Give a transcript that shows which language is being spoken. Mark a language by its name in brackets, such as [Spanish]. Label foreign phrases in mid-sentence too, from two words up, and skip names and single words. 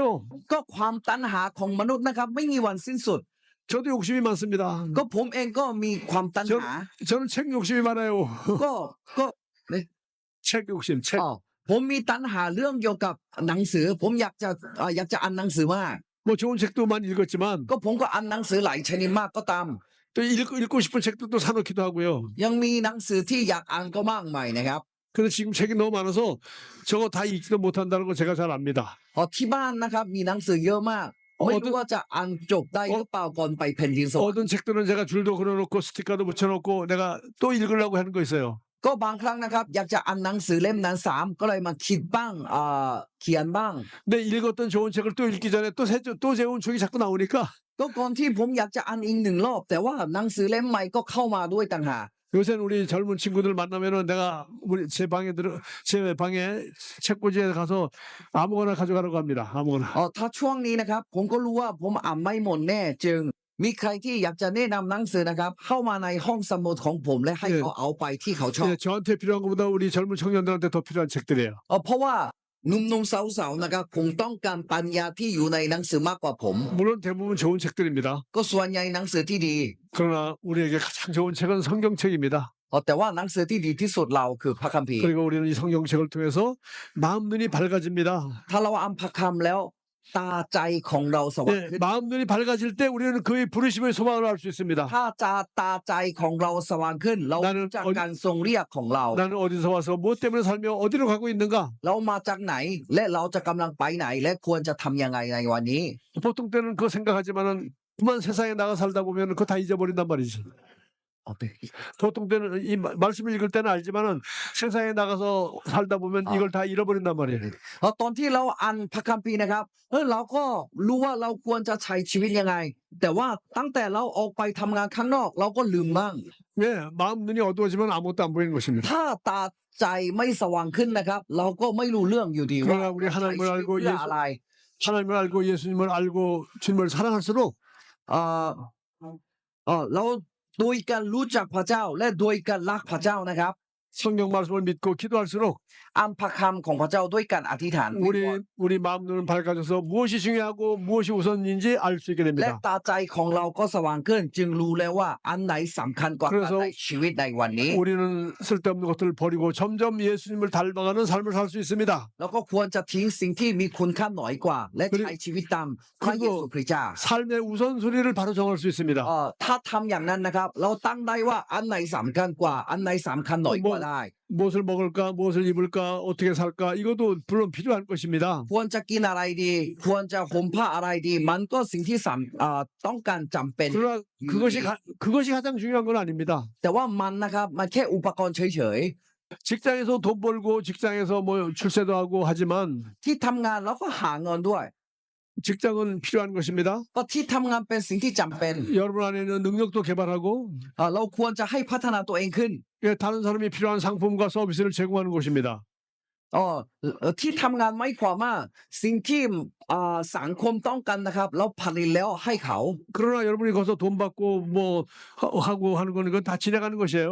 [Thai] ก็ความตัณหาของมนุษย์นะครับ ไม่มีวันสิ้นสุด [Korean] 저도 욕심이 많습니다. [Thai] ก็ผมเองก็มีความตัณหา [Korean] 저는 책 욕심이 많아요. [Thai] ก็ [Korean] 책 욕심, 책. [Thai] ผมมีตัณหาเรื่องเกี่ยวกับหนังสือ ผมอยากจะอ่านหนังสือมาก [Korean] 뭐 좋은 책도 많이 읽었지만 [Thai] ก็ผมก็อ่านหนังสือหลายชนิดมากก็ตาม [Korean] 또 읽고 싶은 책도 또 사놓기도 하고요. [Thai] ยังมีหนังสือที่อยากอ่านก็มากมายนะครับ [Korean] 그래서 지금 책이 너무 많아서 저거 다 읽지도 못한다는 거 제가 잘 압니다. [Thai] ที่บ้านนะครับมีหนังสือเยอะมาก ไม่รู้ว่าจะอ่านจบได้หรือเปล่าก่อนไปแผ่นดินสวรรค์ [Korean] 어떤 책들은 제가 줄도 그려놓고 스티커도 붙여놓고 내가 또 읽으려고 하는 거 있어요. [Thai] ก็บางครั้งนะครับอยากจะอ่านหนังสือเล่มนั้น3ก็เลยมาคิดบ้างเขียนบ้าง [Korean] 근데 읽었던 좋은 책을 또 읽기 전에 또 좋은 책이 자꾸 나오니까 [Thai] ก็ก่อนที่ผมอยากจะอ่านอีก1 รอบ แต่ว่าหนังสือเล่มใหม่ก็เข้ามาด้วยต่างหาก [Korean] 요새는 우리 젊은 친구들 만나면은 내가 제 방에 책꽂이에 가서 아무거나 가져가라고 합니다. 아무거나. [Thai] ถ้าช่วงนี้นะครับผมก็รู้ว่าผมอ่านไม่หมดแน่จึงมีใครที่อยากจะแนะนำหนังสือนะครับเข้ามาในห้องสมุดของผมและให้เขาเอาไปที่เขาชอบ [Korean] 네, 저한테 필요한 것보다 우리 젊은 청년들한테 더 필요한 책들이에요. [Thai] เพราะว่าหนุ่มๆสาวๆนะครับคงต้องการปัญญาที่อยู่ในหนังสือมากกว่าผม [Korean] 물론 대부분 좋은 책들입니다. [Thai] ก็ส่วนใหญ่หนังสือที่ดี [Korean] 그러나 우리에게 가장 좋은 책은 성경책입니다. [Thai] แต่ว่าหนังสือที่ดีที่สุดเราคือพระคัมภีร์ [Korean] 그리고 우리는 이 성경책을 통해서 마음 눈이 밝아집니다. [Thai] ถ้าเราอ่านพระคัมภีร์แล้วตาใจของเราสว่าง [Korean] 네, [Thai] ขึ้น [Korean] 마음 눈이 밝아질 때 우리는 그의 부르심의 소망을 알 수 있습니다. [Thai] ถ้าตาใจของเราสว่างขึ้น เรารู้จากการทรงเรียกของเรา [Korean] 나는 어디서 와서 무엇 때문에 살며 어디로 가고 있는가? [Thai] เรามาจากไหนและเราจะกำลังไปไหนและควรจะทำยังไงในวันนี้ [Korean] 보통 때는 그거 생각하지만은 그만 세상에 나가 살다 보면 그거 다 잊어버린단 말이지. 보통 때는 이 말씀을 읽을 때는 알지만은 세상에 나가서 살다 보면 이걸 다 잃어버린단 말이에요. [Thai] ตอนที่เราอ่านพระคัมภีร์นะครับเราก็รู้ว่าเราควรจะใช้ชีวิตยังไง แต่ว่าตั้งแต่เราออกไปทำงานข้างนอกเราก็ลืมบ้าง [Korean] 예, 마음 눈이 어두워지면 아무것도 안 보이는 것입니다. [Thai] ถ้าตาใจไม่สว่างขึ้นนะครับ เราก็ไม่รู้เรื่องอยู่ดีว่า [Korean] 그러나 우리 하나님을 [Thai] ใช้ชีวิต [Korean] 알고 [Thai] เพื่ออะไร [Korean] 하나님을 알고 예수님을 알고 주님을 사랑할수록 [Thai] เราโดยการรู้จักพระเจ้าและโดยการรักพระเจ้านะครับ [Korean] 성경 말씀을 믿고 기도할수록 [Thai] อ่านพระคำของพระเจ้าด้วยการอธิษฐาน [Korean] 우리 마음 눈은 밝아져서 무엇이 중요하고 무엇이 우선인지 알 수 있게 [Thai] และ [Korean] 됩니다. [Thai] ตาใจของเราก็สว่างขึ้น จึงรู้แล้วว่าอันไหนสำคัญกว่ากันในชีวิตในวันนี้ [Korean] 우리는 쓸데없는 것들을 버리고 점점 예수님을 닮아가는 삶을 살 수 있습니다. [Thai] แล้วก็ควรจะทิ้งสิ่งที่มีคุณค่าน้อยกว่า และใช้ชีวิตตามพระเยซูคริสต์เจ้า [Korean] 삶의 우선순위를 바로 정할 수 있습니다. [Thai] ถ้าทำอย่างนั้นนะครับ เราตั้งได้ว่าอันไหนสำคัญกว่า อันไหนสำคัญน้อยกว่าได้ [Korean] 무엇을 먹을까, 무엇을 입을까, 어떻게 살까 이것도 물론 필요한 것입니다. [Thai] ควรจะกินอะไรดี ควรจะห่มผ้าอะไรดี มันก็สิ่งที่ต้องการจำเป็น [Korean] 그러나 그것이 가장 중요한 건 아닙니다. [Thai] แต่ว่ามันนะครับมันแค่อุปกรณ์เฉย [Korean] 직장에서 돈 벌고 직장에서 뭐 출세도 하고 하지만 [Thai] ๆที่ทำงานแล้วก็หาเงินด้วย [Korean] 직장은 필요한 것입니다. [Thai] ก็ที่ทำงานเป็นสิ่งที่จำเป็น [Korean] 여러분 안에는 능력도 개발하고 [Thai] เราควรจะให้พัฒนาตัวเองขึ้น [Korean] 다른 사람이 필요한 상품과 서비스를 제공하는 곳입니다. [Thai] ที่ทำงานไม่ความว่าสิ่งที่สังคมต้องการนะครับเราผลิตแล้วให้เขา [Korean] 그러나 여러분이 거기서 돈 받고 뭐 하고 하는 거는 그건 다 지나가는 것이에요.